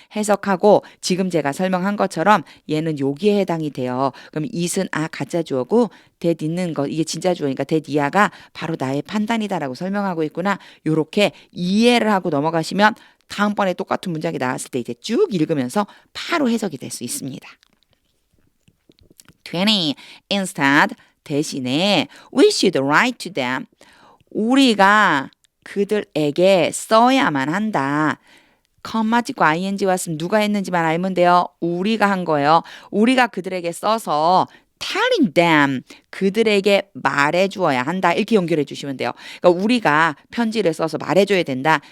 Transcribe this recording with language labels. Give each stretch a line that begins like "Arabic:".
Korean: 해석하고 지금 제가 설명한 것처럼 얘는 여기에 해당이 돼요. 그럼 it은 가짜 주어고 that 있는 거 이게 진짜 주어니까 that 이하가 바로 나의 판단이다라고 설명하고 있구나. 요렇게 이해를 하고 넘어가시면 다음번에 똑같은 문장이 나왔을 때 이제 쭉 읽으면서 바로 해석이 될 수 있습니다. 20.
English: Instead
Korean: 대신에
English: we should write to them.
Korean: 우리가 그들에게 써야만 한다. 컴마 찍고 ing 왔으면 누가 했는지만 알면 돼요. 우리가 한 거예요. 우리가 그들에게 써서
English: telling them
Korean: 그들에게 말해주어야 한다. 이렇게 연결해 주시면 돼요. 그러니까 우리가 편지를 써서 말해줘야 된다.